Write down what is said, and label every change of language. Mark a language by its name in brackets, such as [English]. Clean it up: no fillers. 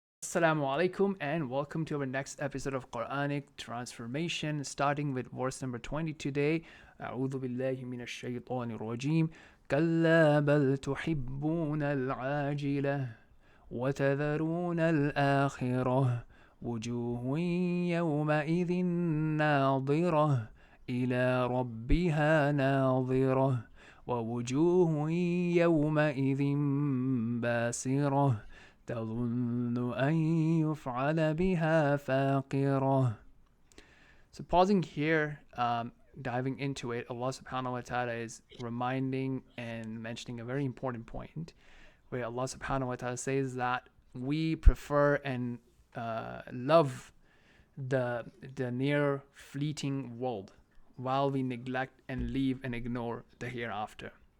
[English] Assalamu alaikum and welcome to our next episode of Quranic Transformation, starting with verse number 20 today. [Arabic] أعوذ بالله من الشيطان الرجيم كلا بل تحبون العاجلة وتذرون الآخرة وجوه يومئذ ناظرة إلى ربها ناظرة ووجوه يومئذ باسرة تظن أن يفعل بها فاقرة. [English] So pausing here, diving into it, Allah subhanahu wa ta'ala is reminding and mentioning a very important point where Allah subhanahu wa ta'ala says that we prefer and love the near fleeting world while we neglect and leave and ignore the hereafter.